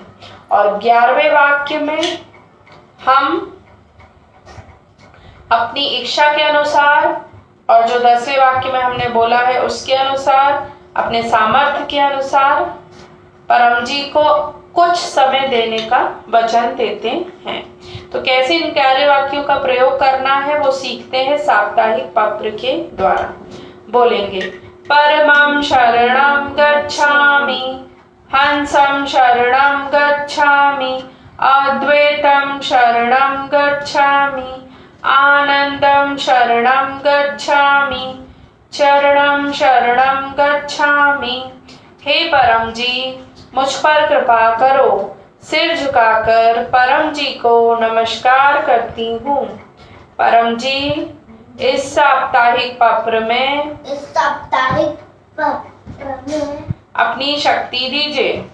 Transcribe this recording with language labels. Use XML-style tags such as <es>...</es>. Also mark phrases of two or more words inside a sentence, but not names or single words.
<hi>और 11वें वाक्य में हम अपनी इच्छा के अनुसार, और जो 10वें वाक्य में हमने बोला है उसके अनुसार, अपने सामर्थ्य के अनुसार परम जी को कुछ समय देने का वचन देते हैं। तो कैसे इन 11 वाक्यों का प्रयोग करना है वो सीखते हैं साप्ताहिक पत्र के द्वारा।</hi> <sa>बोलेंगे परमं शरणं गच्छामि, हंसं शरणं गच्छामि, अद्वैतं शरणं गच्छामि, आनंदं शरणं गच्छामि, चरणं शरणं गच्छामि।</sa> <hi>हे परम जी, मुझ पर कृपा करो। सिर झुकाकर परम जी को नमस्कार करती हूँ। परम जी इस साप्ताहिक पत्र में अपनी शक्ति दीजिए।</hi>